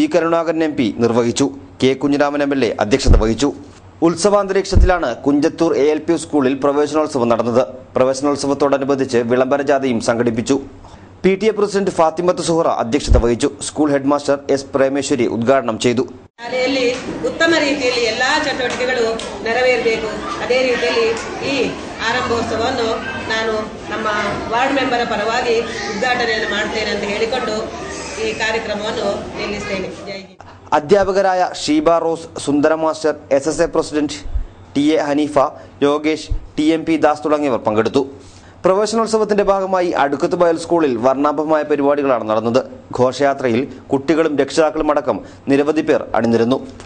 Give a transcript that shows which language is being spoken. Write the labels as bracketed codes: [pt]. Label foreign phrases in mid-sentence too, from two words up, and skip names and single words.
[ml] കരുണാകരൻ MP നിർവഹിച്ചു. K. കുഞ്ഞിരാമൻ MLA അധ്യക്ഷത വഹിച്ചു. ഉത്സവാന്തരീക്ഷത്തിലാണ് കുഞ്ചത്തൂർ ALP സ്കൂളിൽ പ്രവേശനോത്സവം നടന്നത്. പ്രവേശനോത്സവത്തോടനുബന്ധിച്ച് വിളംബര ജാഥയും സംഘടിപ്പിച്ചു. PTA പ്രസിഡന്റ് ഫാത്തിമത്ത് സുഹറ അധ്യക്ഷത വഹിച്ചു. [en] school head master [ml] S. പ്രേമേശ്വരി ഉദ്ഘാടനം ചെയ്തു. [kn] ಶಾಲೆಯಲ್ಲಿ ಉತ್ತಮ ರೀತಿಯಲ್ಲಿ ಎಲ್ಲಾ ಚಟುವಟಿಕೆಗಳು ನೆರವೇರಬೇಕು. ಅದೇ ರೀತಿಯಲ್ಲಿ ಈ ಆರಂಭೋತ್ಸವವನ್ನು ನಾನು ನಮ್ಮ [en] ward member [kn] ಪರವಾಗಿ ಉದ್ಘಾಟನೆಯನ್ನು ಮಾಡುತ್ತೇನೆ ಅಂತ ಹೇಳಿಕೊಂಡು ಈ ಕಾರ್ಯಕ್ರಮವನ್ನು ನಿಲ್ಲಿಸುತ್ತೇನೆ. [hi] जय हिंद. [ml] അധ്യാപകരായ ഷീബ റോസ്, സുന്ദര മാസ്റ്റർ, SSA പ്രസിഡന്റ് TA ഹനീഫ, യോഗേഷ്, TMP ദാസ് തുടങ്ങിയവർ പങ്കെടുത്തു. പ്രവേശനോത്സവത്തിന്റെ ഭാഗമായി അടുക്കത്ത് ബയൽ സ്കൂളിൽ വർണ്ണാഭമായ പരിപാടികളാണ് നടന്നത്. ഘോഷയാത്രയിൽ കുട്ടികളും രക്ഷിതാക്കളും അടക്കം നിരവധി പേർ അണിനിരന്നു.